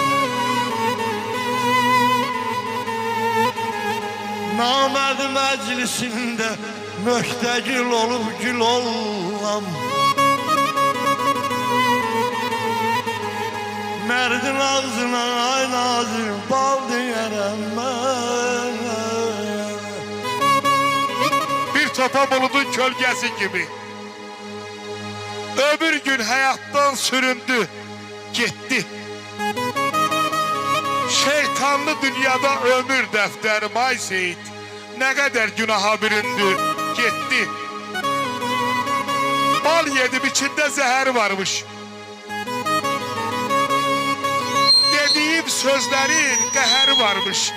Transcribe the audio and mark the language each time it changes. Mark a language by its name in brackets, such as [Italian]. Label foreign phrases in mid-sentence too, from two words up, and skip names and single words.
[Azerbaijani] Namərd məclisində möhtəgil olub gül olam. Mərdin ağzına ay Nazım bal deyərəm mən. Bir topa buludun kölgəsi gibi. [Turkish] Öbür gün hayattan süründü, gitti. [Azerbaijani] Şeytanlı dünyada ömür dəftərim ay Seyid. Nə qədər günaha büründü, getdi. Bal yedim, içində zəhər varmış. Dediyim sözlərin qəhəri varmış.